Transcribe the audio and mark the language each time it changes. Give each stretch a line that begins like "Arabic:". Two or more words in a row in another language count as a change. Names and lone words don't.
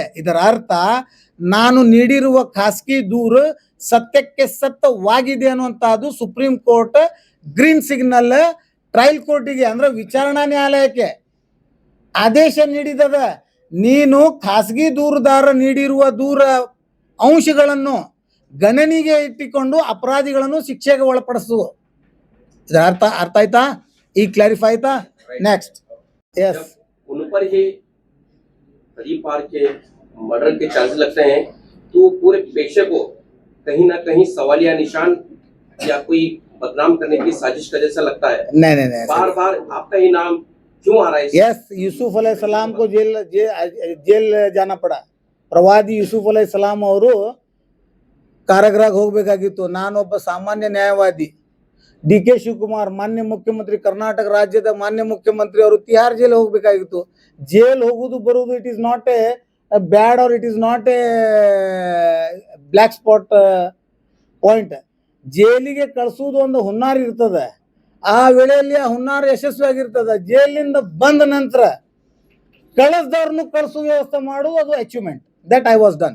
Kannada: ಇದರ ಅರ್ಥ ನಾನು ನೀಡಿರುವ ಖಾಸಗಿ ದೂರು ಸತ್ಯಕ್ಕೆ ಸತ್ಯವಾಗಿದೆ ಅನ್ನುವಂತಹದ್ದು ಸುಪ್ರೀಂ ಕೋರ್ಟ್
English: green signal
Kannada: ಟ್ರಯಲ್ ಕೋರ್ಟಿಗೆ, ಅಂದ್ರೆ ವಿಚಾರಣಾ ನ್ಯಾಯಾಲಯಕ್ಕೆ ಆದೇಶ ನೀಡಿದದ. ನೀನು ಖಾಸಗಿ ದೂರುದಾರ ನೀಡಿರುವ ದೂರ ಅಂಶಗಳನ್ನು ಗಣನೆಗೆ ಇಟ್ಟುಕೊಂಡು ಅಪರಾಧಿಗಳನ್ನು ಶಿಕ್ಷೆಗೆ ಒಳಪಡಿಸು. ಇದರ ಅರ್ಥ ಆಯ್ತಾ? ಈ ಕ್ಲಾರಿಫೈ ಆಯ್ತಾ?
English: next yes
Hindi: उन पर ही परिवार के मर्डर के चार्जेस लगते हैं तो पूरे पेशे को कहीं ना कहीं सवालिया निशान या कोई बदनाम करने की साजिश का जैसा लगता है। नहीं बार बार आपका ही नाम क्यों आ रहा है? यस, यूसुफ अलैहिस्सलाम को जेल जाना पड़ा.
Kannada: ಪ್ರವಾದಿ ಯೂಸುಫ್ ಅಲೈಹಿಸ್ಸಲಾಂ ಅವರು ಕಾರಾಗೃಹಕ್ಕೆ ಹೋಗಬೇಕಾಗಿತ್ತು. ನಾನೊಬ್ಬ ಸಾಮಾನ್ಯ ನ್ಯಾಯವಾದಿ. DK ಶಿವಕುಮಾರ್ ಮಾನ್ಯ ಮುಖ್ಯಮಂತ್ರಿ, ಕರ್ನಾಟಕ ರಾಜ್ಯದ ಮಾನ್ಯ ಮುಖ್ಯಮಂತ್ರಿ ಅವರು ತಿಹಾರ್ ಜೈಲ್ ಹೋಗಬೇಕಾಗಿತ್ತು. ಜೈಲ್ ಹೋಗುದು ಬರುವುದು
English: it is not a bad or it is not a black spot point.
Kannada: ಜೈಲಿಗೆ ಕಳಿಸುವುದು ಒಂದು ಹುನ್ನಾರ ಇರ್ತದೆ. ಆ ವೇಳೆಯಲ್ಲಿ ಆ ಹುನ್ನಾರ ಯಶಸ್ವಿಯಾಗಿರ್ತದೆ. ಜೈಲಿಂದ ಬಂದ ನಂತರ ಕಳಿಸ್ದವ್ರನ್ನು ಕಳಿಸುವ ವ್ಯವಸ್ಥೆ ಮಾಡುವುದು ಅದು ಅಚೀವ್ಮೆಂಟ್.
English: that I was done.